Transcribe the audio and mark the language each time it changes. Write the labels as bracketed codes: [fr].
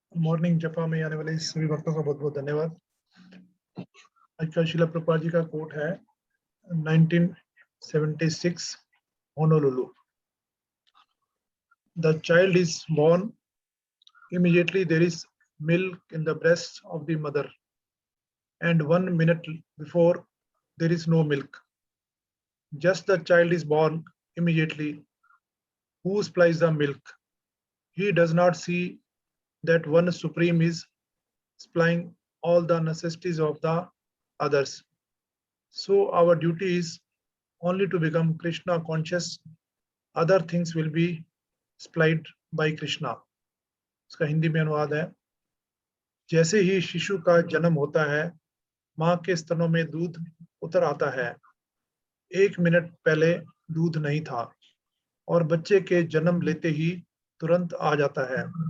[hi] Morning जपा में आने वाले सभी भक्तों का बहुत बहुत धन्यवाद। आज का श्रील प्रभुपाद जी का कोट है 1976 Honolulu. [en] The child is born, immediately there is milk in the breast of the mother, and 1 minute before there is no milk. Just the child is born, immediately who supplies the milk? He does not see that one supreme is supplying all the necessities of the others. So our duty is only to become Krishna conscious. Other things will be supplied by Krishna. [hi] इसका हिंदी में अनुवाद है, जैसे ही शिशु का जन्म होता है, माँ के स्तनों में दूध उतर आता है। 1 मिनट पहले दूध नहीं था और बच्चे के जन्म लेते ही तुरंत आ जाता है।